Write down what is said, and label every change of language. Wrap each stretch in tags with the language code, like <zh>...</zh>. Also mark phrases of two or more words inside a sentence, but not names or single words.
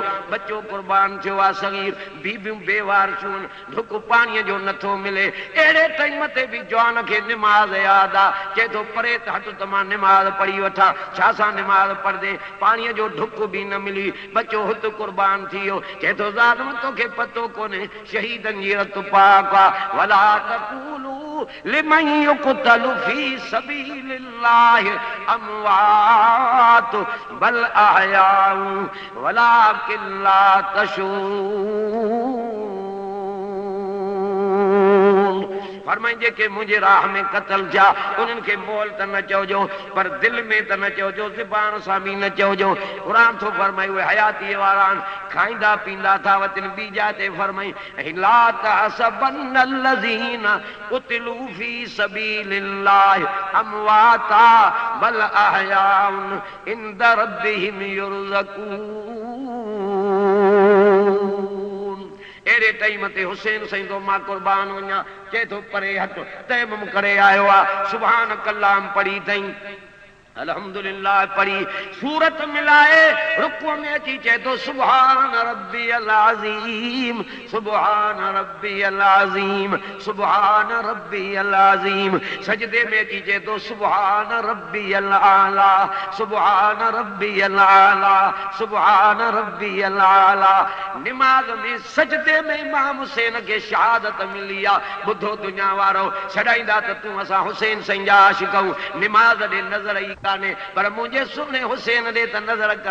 <sd>बच्चो कुर्बान थियो आहे सग़ीर, बीबियूं बेवार थियूं, ढुक पाणीअ जो नथो मिले। अहिड़े टाइम ते बि जवान खे निमाज़ यादि आहे। चए थो परे त हट त मां निमाज़ पढ़ी वठां। छा सां निमाज़ पढ़ंदे, पाणीअ जो ढुक बि न मिली, बच्चो हुत कुर्बान थी वियो। चए थो ज़ालिम तोखे पतो कोन्हे शहीदनि जी रत पाक आहे।</sd> <ar>ولا تقولوا لمن يقتل في سبيل الله أموات بل أحياء ولكن لا تشعرون.</ar> <sd>फरमाइनि जेके मुंहिंजे राह में क़त्ल थिया उन्हनि खे मोल त न चइजो, पर दिलि में त न चइजो, ज़ुबान सां बि न चइजो। क़ुरान थो फरमाए उहे हयातीअ वारा आहिनि, खाईंदा पींदा था वतिन।</sd> <ar>ॿी जाइ ते फरमाई لا تحسبن الذين قتلوا في سبيل الله أمواتا بل أحياء عند ربهم يرزقون.</ar> <sd>अहिड़े टाइम ते हुसैन साईं तो मां कुर्बान वञा। चए थो परे हट, तयम्मुम करे आयो आहे, सुभान कलाम पढ़ी अथई, अल्हम्दुलिल्लाह पढ़ी, सूरत मिलाए रुकू में अची चए थो</sd> <ar>سبحان ربي العظيم سبحان ربي العظيم سبحان ربي العظيم,</ar> <sd>सुभान रब्बियल अज़ीम।</sd> <ar>सजदे में अची चए थो سبحان ربي الأعلى سبحان ربي الأعلى سبحان ربي الأعلى, सुभान रब्बियल आला।</ar> <sd>निमाज़ में सजदे में इमाम हुसैन खे शहादत मिली आहे। ॿुधो दुनिया वारो, छॾाईंदा त तूं असां हुसैन साईं जा आशिक़ूं, निमाज़ ॾे नज़र ई कान्हे, पर मुंहिंजे सुहिणे हुसैन ॾे त नज़र कर।</sd>